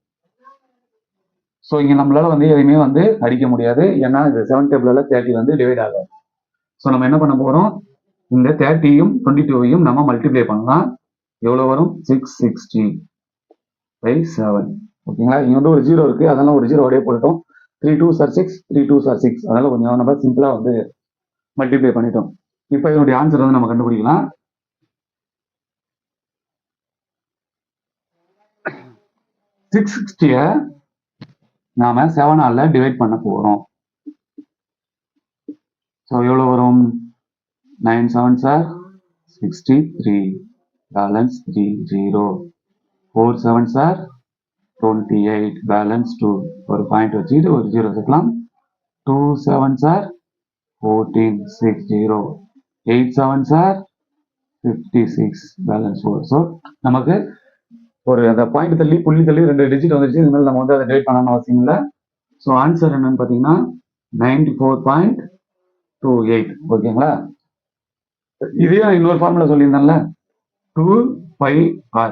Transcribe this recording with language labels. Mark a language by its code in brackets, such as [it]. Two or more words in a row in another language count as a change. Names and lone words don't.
[ta] ஸோ இங்க நம்மளால வந்து எதையுமே வந்து அடிக்க முடியாது, ஏன்னா இந்த 7 டேபிளால 30 வந்து டிவைட் ஆகும். ஸோ நம்ம என்ன பண்ண போறோம்? இந்த 30யும் 22யும் நம்ம மல்டிப்ளை பண்ணலாம். எவ்வளோ வரும் 660/7. ஓகேங்களா, இங்கே வந்து ஒரு ஜீரோ இருக்குது, அதெல்லாம் ஒரு ஜீரோ அப்படியே போட்டுட்டோம். [en] 3 2s are 6, 3 2s are 6. [ta] அதனால் கொஞ்சம் நம்ம சிம்பிளாக வந்து மல்டிப்ளை பண்ணிட்டோம். இப்போ இதனுடைய ஆன்சர் வந்து நம்ம கண்டுபிடிக்கலாம். 660 நாம 7ஆல டிவைட் பண்ண போறோம். ஸோ எவ்வளோ வரும்? [en] 9 7s are 63, [ta] பேலன்ஸ் 3 0. [en] 4 7s are 28, [ta] பேலன்ஸ் 2. ஒரு பாயிண்ட் வச்சு ஒரு ஜீரோ சேர்க்கலாம். [en] 2 7s are 14, [ta] 6 0. [en] 8 7s are 56, [ta] பேலன்ஸ் 4. ஸோ நமக்கு ஒரு அந்த பாயிண்ட் தள்ளி புள்ளி தள்ளி 2 டிஜிட் வந்துருச்சு. இதுமாதிரி நம்ம வந்து அதை டிவைட் பண்ணணும் அவசியம் இல்லை. [en] so answer [ta] என்னன்னு பார்த்தீங்கன்னா 94.28. ஓகேங்களா, இதே இன்னொரு ஃபார்முலா சொல்லியிருந்தேன்ல 2πr.